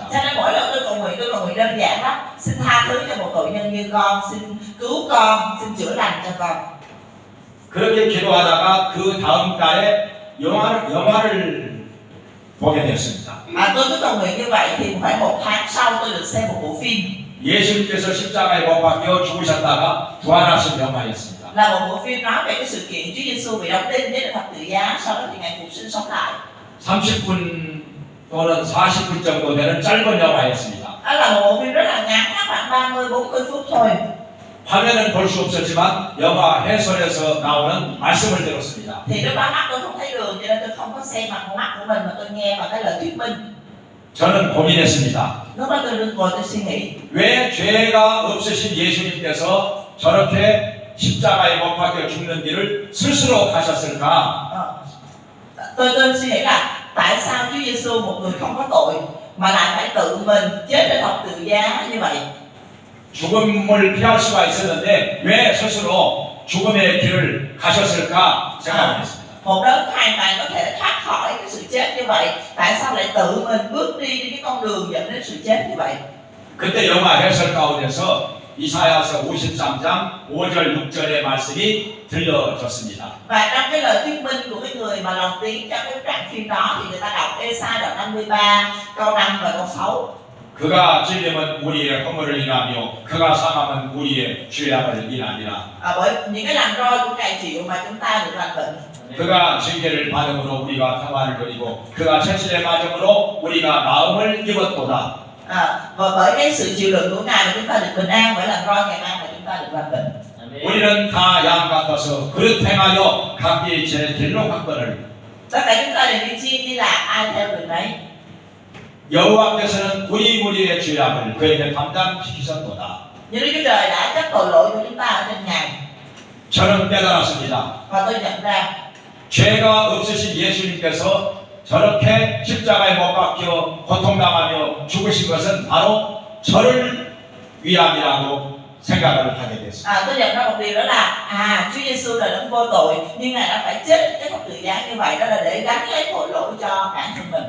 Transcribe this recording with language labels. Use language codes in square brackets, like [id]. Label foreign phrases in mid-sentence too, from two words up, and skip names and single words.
[vi] Cho nên mỗi lần tôi cầu nguyện đơn giản lắm. Xin tha thứ cho một tội nhân như con, xin cứu con, xin chữa lành cho con. [ko] 그렇게 기도하다가 그 다음 달에 영화를 보게 되었습니다. [vi] Tôi cứ cầu nguyện như vậy thì khoảng 1 tháng sau tôi được xem một bộ phim. [ko] 예수님께서 십자가에 못 박혀 죽으셨다가 부활하신 영화였습니다. [vi] Là một bộ phim nói về cái sự kiện Chúa Giêsu bị đóng đinh với thập tự giá, sau đó thì Ngài phục sinh sống lại. [ko] 30분 또는 40분 정도 되는 짧은 영화였습니다. [vi] Đó là một bộ phim rất là ngắn, khoảng 30-40 phút thôi. [ko] 화면은 볼 수 없었지만 영화 해설에서 나오는 말씀을 들었습니다. [vi] Thì lúc đó mắt tôi không thấy đường cho nên tôi không có xem bằng con mắt của mình mà tôi nghe bằng cái lời thuyết minh. [ko] 저는 고민했습니다. [vi] Lúc đó tôi ngồi tôi suy nghĩ. [ko] 왜 죄가 없으신 예수님께서 저렇게 십자가에 못 박혀 죽는 길을 스스로 가셨을까? [vi] Tôi suy nghĩ là tại sao Chúa Giêsu một người không có tội mà lại phải tự mình chết trên thập tự giá như vậy? [ko] 죽음을 피할 수가 있었는데 왜 스스로 죽음의 길을 가셨을까 생각했습니다. [vi] Một đấng hoàn toàn có thể thoát khỏi cái sự chết như vậy, tại sao lại tự mình bước đi trên cái con đường dẫn đến sự chết như vậy? [ko] 그때 영화 해설 가운데서 이사야서 53장 5절 6절의 말씀이 들려졌습니다. [vi] Và trong cái lời thuyết minh của cái người mà lồng tiếng trong cái đoạn phim đó thì người ta đọc Ê-sai đoạn 53 câu 5 và câu 6. [ko] 그가 찔림은 우리의 허물을 인하며 그가 상함은 우리의 죄악을 인하니라. [vi] Bởi những cái lằn roi của Ngài chịu mà chúng ta được lành bệnh. [ko] 그가 징계를 받음으로 우리가 평안을 누리고 그가 채찍에 맞음으로 우리가 마음을 입었도다. [vi] Và bởi cái sự chịu đựng của Ngài mà chúng ta được bình an, bởi lằn roi Ngài mang mà chúng ta được lành bệnh. [ko] 우리는 다 양 같아서 그릇 행하여 각기 제 길로 갔거늘. [vi] Tất cả chúng ta đều đi chiên đi lạc, ai theo đường đấy. [ko] 여호와께서는 우리 무리의 죄악을 그에게 담당시키셨도다. [vi] Nhưng Đức Chúa Trời đã chấp tội lỗi của chúng ta ở trên Ngài. [ko] 저는 깨달았습니다. [vi] Và tôi nhận ra [ko] 죄가 없으신 예수님께서 저렇게 십자가에 못 박혀 고통당하며 죽으신 것은 바로 저를 위함이라고 생각을 하게 됐습니다. [vi] tôi nhận ra một điều đó là Chúa Giêsu là đấng vô tội nhưng Ngài đã phải chết cái thập tự giá như vậy, đó là để gánh lấy tội lỗi cho bản thân mình.